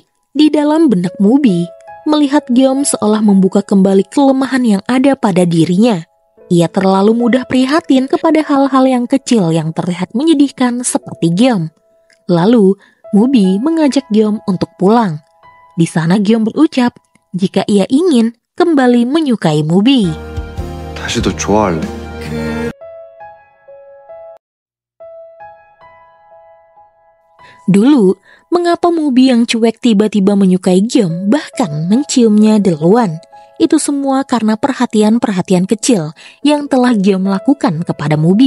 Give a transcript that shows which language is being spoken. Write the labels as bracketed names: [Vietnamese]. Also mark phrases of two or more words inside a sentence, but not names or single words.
[Indonesian] Di dalam benak Mubi, melihat Giom seolah membuka kembali kelemahan yang ada pada dirinya. Ia terlalu mudah prihatin kepada hal-hal yang kecil yang terlihat menyedihkan seperti Giom. Lalu Mubi mengajak Giom untuk pulang. Di sana Giom berucap jika ia ingin kembali menyukai Mubi. [Korean] 다시 더 좋아할래. [Indonesian] Dulu, mengapa Mubi yang cuek tiba-tiba menyukai Giom, bahkan menciumnya duluan? Itu semua karena perhatian-perhatian kecil yang telah Giom lakukan kepada Mubi.